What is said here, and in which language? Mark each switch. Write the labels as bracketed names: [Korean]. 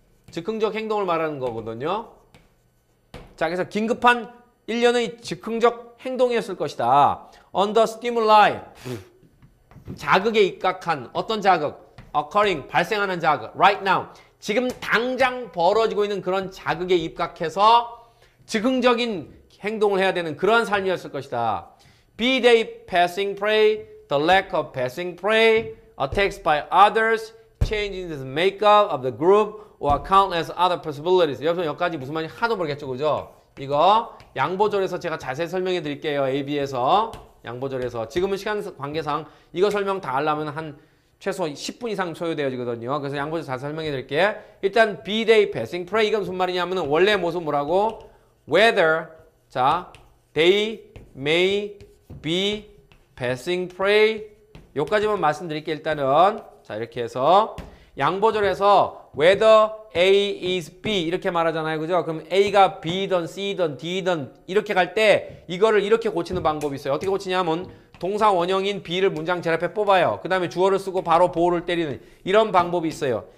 [Korean] 즉흥적 행동을 말하는 거거든요. 자, 그래서 긴급한 1년의 즉흥적 행동이었을 것이다. [English] Under stimuli, [Korean] 자극에 입각한 어떤 자극? [English] Occurring, [Korean] 발생하는 자극. [English] Right now, [Korean] 지금 당장 벌어지고 있는 그런 자극에 입각해서 즉흥적인 행동을 해야 되는 그러한 삶이었을 것이다. [English] Be they passing prey, the lack of passing prey, attacks by others, change in the makeup of the group, or countless other possibilities. [Korean] 여기까지 무슨 말인지 하나도 모르겠죠, 그죠? 이거 양보절에서 제가 자세히 설명해 드릴게요. AB에서 양보절에서 지금은 시간 관계상 이거 설명 다 하려면 한 최소 10분 이상 소요되어지거든요. 그래서 양보절 자세히 설명해 드릴게요. 일단 [English] be they passing prey [Korean] 이건 무슨 말이냐면 원래 모습 뭐라고? [English] Whether 자 they may be passing prey [Korean] 요까지만 말씀드릴게요. 일단은 자 이렇게 해서 양보절에서 [English] whether A is B [Korean] 이렇게 말하잖아요. 그죠? 그럼 A가 B든 C든 D든 이렇게 갈 때 이거를 이렇게 고치는 방법이 있어요. 어떻게 고치냐면 동사 원형인 B를 문장 제일 앞에 뽑아요. 그 다음에 주어를 쓰고 바로 보호를 때리는 이런 방법이 있어요.